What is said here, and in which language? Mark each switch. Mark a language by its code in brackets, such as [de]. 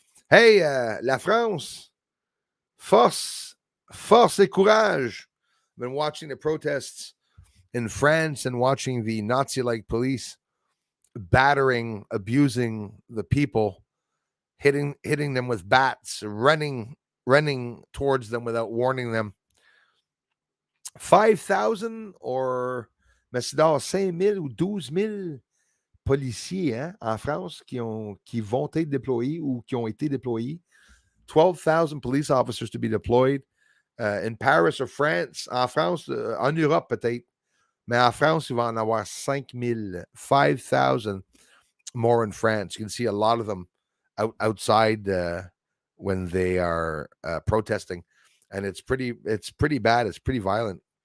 [fr] Hey, la France, force et courage. [en] I've been watching the protests in France and watching the Nazi-like police battering, abusing the people, hitting them with bats, running towards them without warning them. [fr] 5,000 or Messidor, 5,000 ou 12,000 policiers en France qui vont être déployés ou qui ont été déployés. [en] 12,000 police officers to be deployed in Paris or France. [fr] En France, en Europe peut-être, mais en France, il va en avoir 5,000, 5,000 [en] more in France. You can see a lot of them outside when they are protesting, and it's pretty bad. It's pretty violent.